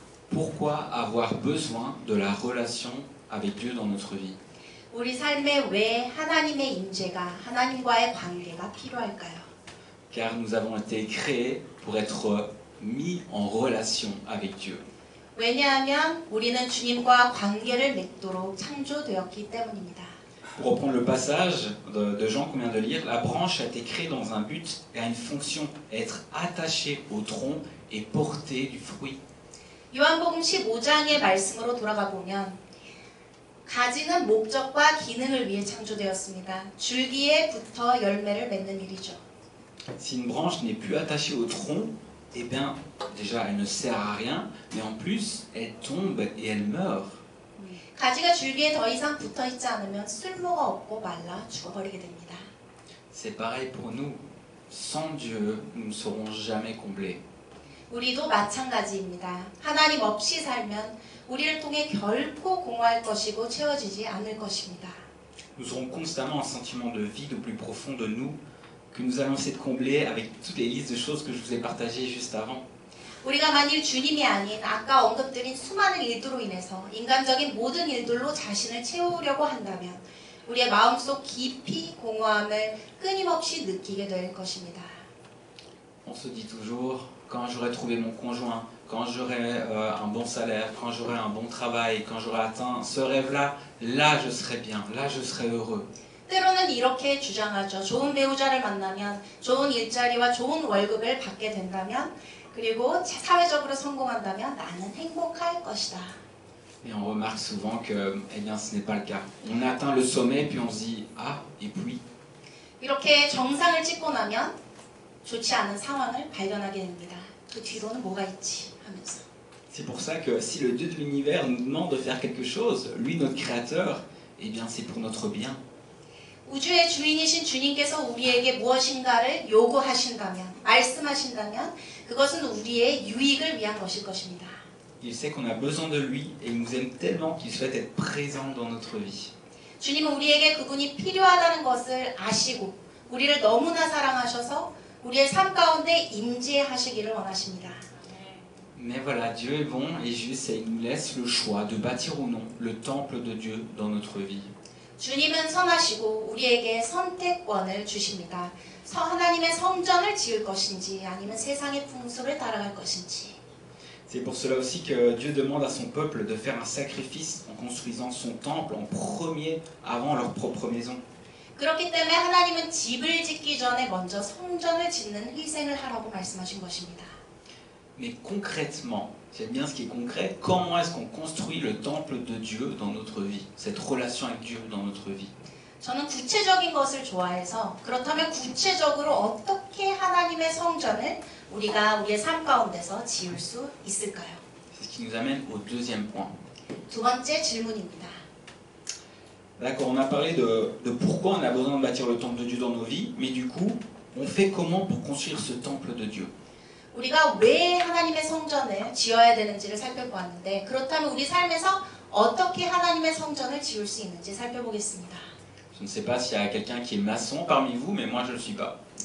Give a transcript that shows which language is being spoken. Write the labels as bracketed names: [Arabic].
[French] Pourquoi avoir besoin de la relation avec Dieu dans notre vie? [Korean] 우리 삶에 왜 하나님의 임재가 하나님과의 관계가 필요할까요? [French] Car nous avons été créés pour être mis en relation avec Dieu. [Korean] 왜냐하면 우리는 주님과 관계를 맺도록 창조되었기 때문입니다. [French] Pour reprendre le passage de Jean qu'on vient de lire, la branche a été créée dans un but et a une fonction, être attachée au tronc et porter du fruit. [Korean] 요한복음 15장의 말씀으로 돌아가 보면 가지는 목적과 기능을 위해 창조되었습니다. 줄기에 붙어 열매를 맺는 일이죠. [French] Si une branche n'est plus attachée au tronc, eh bien, déjà, elle ne sert à rien, mais en plus, elle tombe et elle meurt. [Korean] 가지가 줄기에 더 이상 붙어 있지 않으면 쓸모가 없고 말라 죽어버리게 됩니다. [French] C'est pareil pour nous. Sans Dieu, nous ne serons jamais comblés. [Korean] 우리도 마찬가지입니다. 하나님 없이 살면 우리를 통해 결코 공허할 것이고 채워지지 않을 것입니다. [French] Nous aurons constamment un sentiment de vide au plus profond de nous que nous allons essayer de combler avec toutes les listes de choses que je vous ai partagées juste avant. [Korean] 우리가 만일 주님이 아닌 아까 언급드린 수많은 일들로 인해서 인간적인 모든 일들로 자신을 채우려고 한다면 우리의 마음속 깊이 공허함을 끊임없이 느끼게 될 것입니다. [French] On se dit toujours, quand j'aurai trouvé mon conjoint, quand j'aurai un bon salaire, quand j'aurai un bon travail, quand j'aurai atteint ce rêve-là, là je serai bien, là je serai heureux. [Korean] 때로는 이렇게 주장하죠. 좋은 배우자를 만나면 좋은 일자리와 좋은 월급을 받게 된다면 그리고 사회적으로 성공한다면 나는 행복할 것이다. [French] Et on remarque souvent que eh bien, ce n'est pas le cas. On atteint le sommet puis on se dit ah et puis. [Korean] 이렇게 정상을 찍고 나면 좋지 않은 상황을 발견하게 됩니다. 그 뒤로는 뭐가 있지 하면서. [French] C'est pour ça que si le Dieu de l'univers nous demande de faire quelque chose, lui notre créateur, eh bien c'est pour notre bien. [Korean] 우주의 주인이신 주님께서 우리에게 무엇인가를 요구하신다면, 말씀하신다면 그것은 우리의 유익을 위한 것일 것입니다. [French] Il sait qu'on a besoin de lui et il nous aime tellement qu'il souhaite être présent dans notre vie. [Korean] 주님은 우리에게 그분이 필요하다는 것을 아시고 우리를 너무나 사랑하셔서 우리의 삶 가운데 임재하시기를 원하십니다. [French] Mais voilà, Dieu est bon et juste et il nous laisse le choix de bâtir ou non le temple de Dieu dans notre vie. [Korean] 주님은 선하시고 우리에게 선택권을 주십니다. 하나님의 성전을 지을 것인지 아니면 세상의 풍습을 따라갈 것인지. [French] C'est pour cela aussi que Dieu demande à son peuple de faire un sacrifice en construisant son temple en premier avant leur propre maison. [Korean] 그렇기 때문에 하나님은 집을 짓기 전에 먼저 성전을 짓는 희생을 하라고 말씀하신 것입니다. [French] Mais concrètement, j'aime bien ce qui est concret, comment est-ce qu'on construit le temple de Dieu dans notre vie, cette relation avec Dieu dans notre vie? [Korean] 저는 구체적인 것을 좋아해서 그렇다면 구체적으로 어떻게 하나님의 성전을 우리가 우리의 삶 가운데서 지을 수 있을까요? [French] C'est ce qui nous amène au deuxième point. [Korean] 두 번째 질문입니다. [French] D'accord, on a parlé de pourquoi on a besoin de bâtir le temple de Dieu dans nos vies, mais du coup, on fait comment pour construire ce temple de Dieu? [Korean] 우리가 왜 하나님의 성전을 지어야 되는지를 살펴보았는데 그렇다면 우리 삶에서 어떻게 하나님의 성전을 지을 수 있는지 살펴보겠습니다. [French] Je ne sais pas s'il y a quelqu'un qui est maçon parmi vous, mais moi je ne le suis pas.